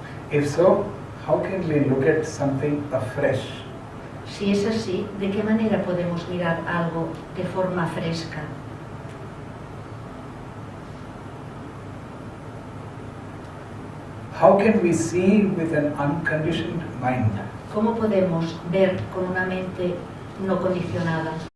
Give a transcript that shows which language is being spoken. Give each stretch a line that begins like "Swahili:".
English: If so, how can we look at something afresh?
Spanish: Si es así, ¿de qué manera podemos mirar algo de forma fresca?
English: How can we see with an unconditioned mind?
Spanish: ¿Cómo podemos ver con una mente no condicionada?